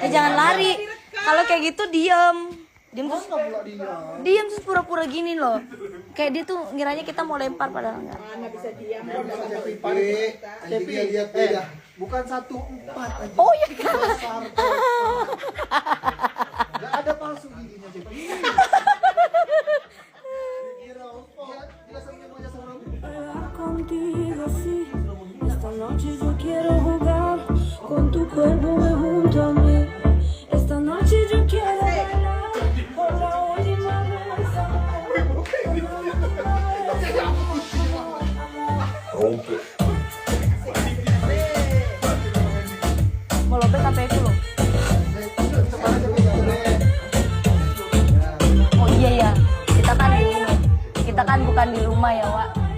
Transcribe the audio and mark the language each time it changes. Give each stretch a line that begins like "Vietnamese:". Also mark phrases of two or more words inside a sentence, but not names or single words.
Indonesian: Jangan lari. Kalau kayak gitu diem. Diem terus Pula dia. diem terus pura-pura gini loh. Kayak dia tuh ngiranya kita mau lempar padahal enggak. Mana bisa diam. Anjing dia lihat beda. Bukan 1-4 anjing. Oh iya kan. Enggak ada palsu giginya, Cep.
Spanish: Contigo sí, esta noche yo quiero jugar con tu cuerpo muy junto a mí. Esta noche yo quiero bailar por la última vez.
Indonesian: Mau lobek apa itu loh? Oh iya ya. Kita kan bukan di rumah ya, Wak.